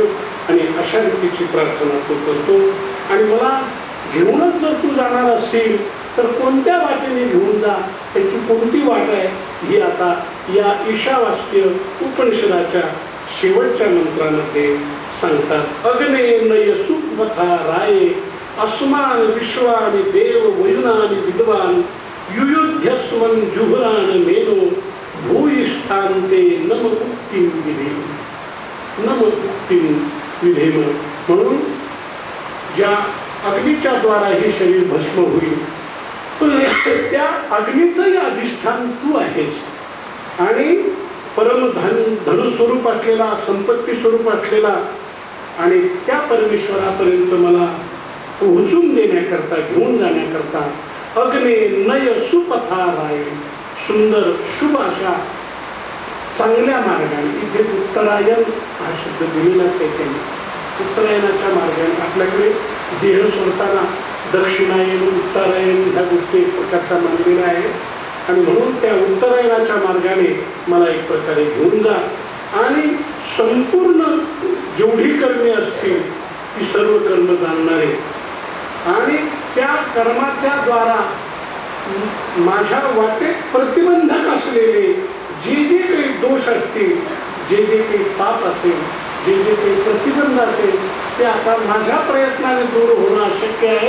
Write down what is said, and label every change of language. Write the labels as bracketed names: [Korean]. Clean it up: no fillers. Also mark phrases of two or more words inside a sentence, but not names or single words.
[Marathi] आणि अशा रीतीची प्रार्थना तो करतो. आणि मला घेऊनच जर तू जाणार असशील तर कोणत्या वाटेने घेऊन जा, त्याची कोणती वाट आहे ही आता या ईशावास्य उपनिषदाच्या शेवटच्या मंत्रामध्ये सांगतात. [Sanskrit] अग्ने नय सुपथा राये अस्मान विश्वानि देव वयुनानि विद्वान युयुध्यस्मन जुहुरान मेनो भूयिष्ठान्ते नम मुक्तिं विधेम, नम मुक्तिं विधेम. [Marathi] म्हणून ज्या अग्नीच्या द्वारा हे शरीर भस्म होईल, त्या अग्नीचंही अधिष्ठान तू आहेस. आणि धनस्वरूप असलेला, संपत्ती स्वरूप असलेला, आणि त्या परमेश्वरापर्यंत मला पोहोचून देण्याकरता, घेऊन जाण्याकरता [Sanskrit] अग्ने नय सुपथा राय, [Marathi] सुंदर शुभ अशा चांगल्या मार्गाने. इथे उत्तरायण हा शब्द दिलेलाच आहे त्यांनी. उत्तरायणाच्या मार्गाने आपल्याकडे देह सोडताना दक्षिणायन, उत्तरायण ह्या गोष्टी एक प्रकारच्या मानलेल्या आहेत. आणि म्हणून त्या उत्तरायणाच्या मार्गाने मला एक प्रकारे घेऊन जा, आणि संपूर्ण जेवढी कर्मे असतील ती सर्व कर्म जाणणारे, आणि त्या कर्माच्या द्वारा माझ्या वाटेत प्रतिबंधक असलेले जे जे काही दोष असतील, जे जे काही पाप असेल, जे जे काही प्रतिबंध असेल, ते आता माझ्या प्रयत्नाने दूर होणं अशक्य आहे.